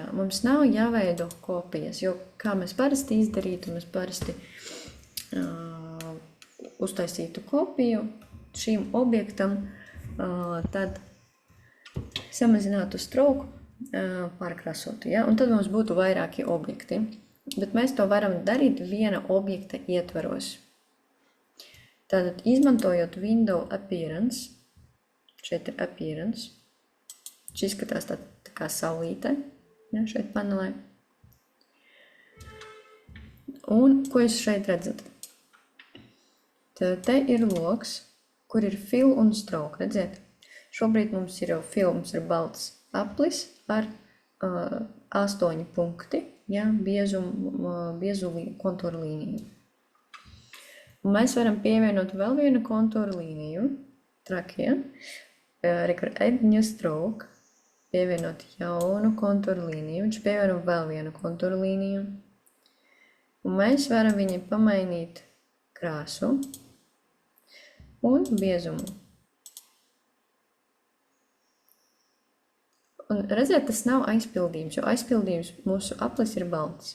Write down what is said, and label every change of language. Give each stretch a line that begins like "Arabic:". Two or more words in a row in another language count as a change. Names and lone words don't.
Latvian: Mums nav jāveido kopijas, jo kā mēs parasti izdarītu, mēs parasti uztaisītu kopiju šīm objektam, tad samazinātu stroke, pārkrāsotu, ja? Un tad mums būtu vairāki objekti. Bet mēs to varam darīt viena objekta ietvaros. Tātad, izmantojot
English: window appearance,
Latvian: šeit ir appearance, šis izskatās tā kā saulīte, ja, šeit panelē. Un ko jūs šeit redzat? Tad te ir loks, kur ir fill un stroke, redziet? Šobrīd mums ir jau fill, mums ir balts aplis ar 8 punkti, ja, biezu kontūru līniju. Un mēs varam pievienot vēl vienu kontūru līniju, trakie,
English: add new stroke,
Latvian: pievienot jaunu kontūru līniju, viņš pievieno vēl vienu kontūru līniju. Un mēs varam viņai pamainīt krāsu un biezumu. Un redziet, tas nav aizpildījums, jo aizpildījums mūsu aplis ir balts.